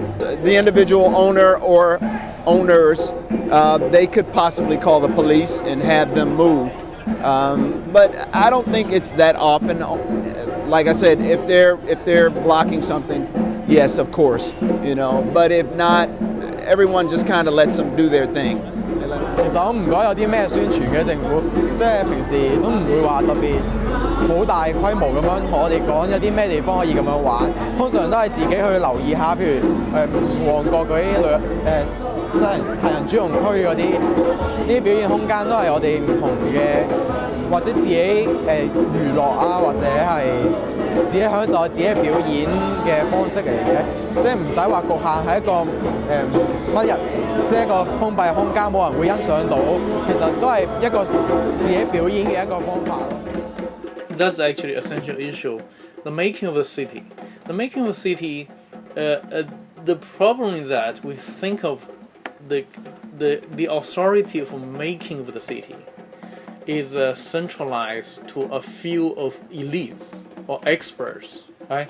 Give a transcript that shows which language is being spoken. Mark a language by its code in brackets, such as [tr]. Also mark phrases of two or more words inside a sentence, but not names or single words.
[en] The individual owner or owners, they could possibly call the police and have them moved. But I don't think it's that often. Like I said, if they're blocking something, yes, of course, you know. But if not, everyone just kind of lets them do their thing. [yue] 其實我唔覺得有啲咩宣傳嘅政府，即係平時都唔會話特別好大規模咁樣同我哋講有啲咩地方可以咁樣玩，通常都係自己去留意下，譬如旺角嗰啲即係行人專用區嗰啲，呢啲表演空間都係我哋唔同嘅，或者自己娛樂啊，或者係自己享受自己表演嘅方式嚟嘅，即係唔使話局限喺一個乜日，即係一個封閉空間，冇人會欣賞到，其實都係一個自己表演嘅一個方法咯。 [en] That's actually an essential issue. The making of a city. The making of a city. The problem is that we think of the authority of making of the city is centralized to a few of elites or experts, right?